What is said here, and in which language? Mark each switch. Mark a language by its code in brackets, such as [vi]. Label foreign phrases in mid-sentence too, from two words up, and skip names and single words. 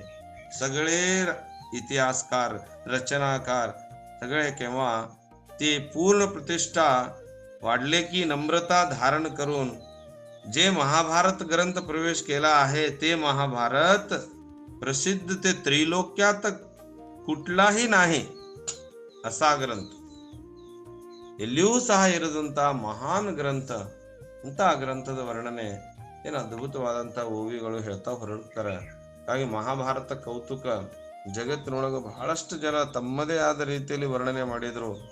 [mr] सगळे इतिहासकार, रचनाकार सगळे केव्हा ते पूर्ण प्रतिष्ठा वाढले की नम्रता धारण करून जे महाभारत ग्रंथ प्रवेश केला आहे, ते महाभारत प्रसिद्ध ते त्रैलोक्यात कुठलाही नाही असा [kn] ಗ್ರಂಥ, ಎಲ್ಲಿಯೂ ಸಹ ಇರದಂತ ಮಹಾನ್ ಗ್ರಂಥ. ಇಂಥ ಗ್ರಂಥದ ವರ್ಣನೆ ಏನು ಅದ್ಭುತವಾದಂತ ಓವಿಗಳು ಹೇಳ್ತಾ ಹೊರಡ್ತಾರೆ. ಹಾಗಾಗಿ ಮಹಾಭಾರತ ಕೌತುಕ ಜಗತ್ತಿನೊಳಗೆ ಬಹಳಷ್ಟು ಜನ ತಮ್ಮದೇ ಆದ ರೀತಿಯಲ್ಲಿ ವರ್ಣನೆ ಮಾಡಿದ್ರು.